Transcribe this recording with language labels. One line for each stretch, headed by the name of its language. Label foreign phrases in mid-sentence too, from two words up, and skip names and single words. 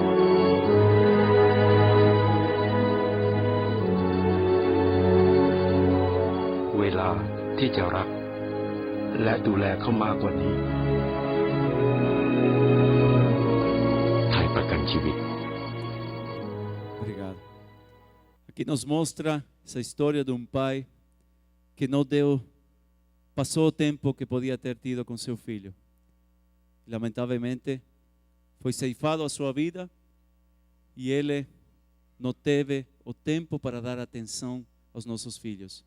Thai: เวลาที่จะรักและดูแลเขามากกว่านี้ไทยประกันชีวิต
Portuguese: Obrigado. Aqui nos mostra essa história de pai que não passou o tempo que podia ter tido com seu filho. Lamentavelmente, foi ceifado a sua vida e ele não teve o tempo para dar atenção aos nossos filhos.